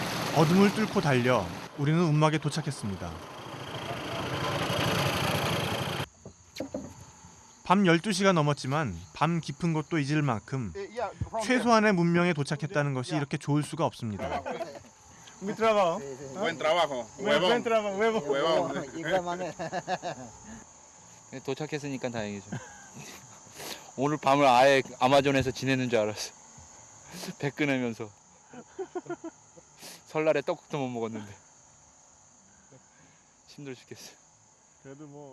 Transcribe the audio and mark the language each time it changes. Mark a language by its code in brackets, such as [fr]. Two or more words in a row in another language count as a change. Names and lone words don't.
[ko] 어둠을 뚫고 달려 우리는 움막에 도착했습니다. 밤 12시가 넘었지만 밤 깊은 곳도 잊을 만큼 최소한의 문명에 도착했다는 것이 이렇게 좋을 수가 없습니다. [es] Mi trabajo. Buen trabajo. Buen trabajo. Huevo. Huevón. Igual manera. [ko] 도착했으니까 다행이죠. 오늘 밤을 아예 아마존에서 지내는 줄 알았어. 배 끊으면서. 설날에 떡국도 못 먹었는데. 힘들어 죽겠어. 그래도 뭐